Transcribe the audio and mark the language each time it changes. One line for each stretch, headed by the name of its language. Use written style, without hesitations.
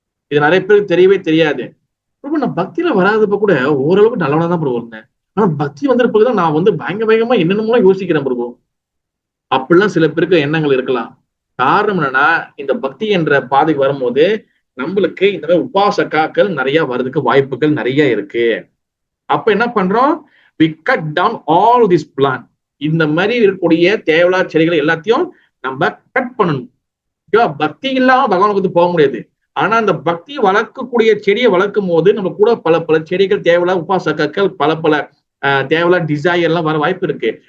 Tamil: இது நிறைய பேருக்கு தெரியவே தெரியாது. நான் பக்தியில வராதப்ப கூட ஓரளவுக்கு நல்லவனா தான் பிரபு இருந்தேன், ஆனா பக்தி வந்திருப்பதுதான் நான் வந்து பயங்கரமா என்னென்னமோ யோசிக்கிறேன் பிரபு. அப்படிலாம் சில பேருக்கு எண்ணங்கள் இருக்கலாம். காரணம் என்னன்னா, இந்த பக்தி என்ற பாதைக்கு வரும்போது நம்மளுக்கு இந்த மாதிரி உபாசகாக்கள் நிறைய வர்றதுக்கு வாய்ப்புகள் நிறைய இருக்கு. அப்ப என்ன பண்றோம்,
English: we cut down all this plant.
Tamil: இந்த மாதிரி இருக்கக்கூடிய தேவையில்லாத செடிகளை எல்லாத்தையும் நம்ம கட் பண்ணணும். பக்தி இல்லாம பகவானுக்கு போக முடியாது. ஆனா அந்த பக்தி வளர்க்கக்கூடிய செடியை வளர்க்கும் போது நம்ம கூட பல செடிகள் தேவையில்லாத உபாசகாக்கள், பல தேவையில்லாத டிசைர் எல்லாம் வர வாய்ப்பு இருக்கு.